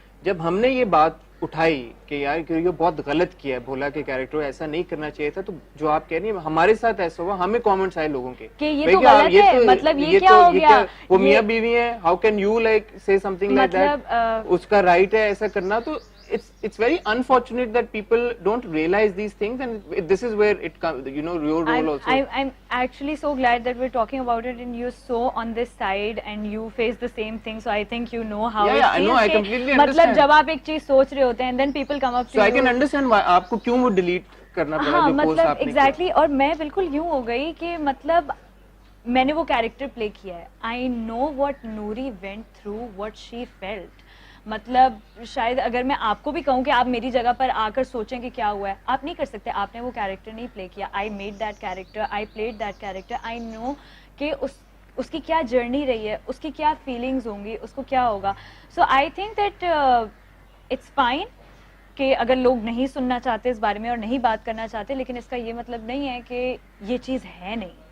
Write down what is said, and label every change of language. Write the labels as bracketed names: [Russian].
[Hindi] जब हमने ये बात उठाई कि यार कि ये बहुत गलत किया है भोला के कैरेक्टर, ऐसा नहीं करना चाहिए था, तो जो आप कह रही हैं हमारे साथ ऐसा हुआ, हमें कमेंट्स आए लोगों के कि ये तो गलत है, मतलब ये क्या हो गया, वो मियां बीवी है, [English] how can you like say something like that, [Hindi] उसका राइट है ऐसा करना. [English] तो it's very unfortunate that people don't realize these things, and this is where it comes, you know, your role also. I'm actually so glad that we're talking about it and you're so on this side and you face the same thing, so I think you know how yeah, I know, I completely understand. [Hindi] मतलब जब आप एक चीज सोच रहे होते हैं [English] and then people come up to so you, I can understand why [Hindi] आपको क्यों वो delete करना पड़ा जो post मतलब आपने exactly, और मैं बिल्कुल यूं हो गई कि मतलब मैंने वो कैरेक्टर प्ले किया है. [English] I know what Noori went through, what she felt. [Hindi] मतलब शायद अगर मैं आपको भी कहूँ कि आप मेरी जगह पर आकर सोचें कि क्या हुआ है, आप नहीं कर सकते, आपने वो कैरेक्टर नहीं प्ले किया. [English] I made that character, I played that character, I know [Hindi] कि उसकी क्या जर्नी रही है, उसकी क्या फीलिंग्स होंगी, उसको क्या होगा. [English] so I think that it's fine [Hindi] कि अगर लोग नहीं सुनना चाहते इस बारे में और नहीं बात करना चाहते, लेकिन इसका ये मतलब नहीं है कि ये चीज़ है नहीं.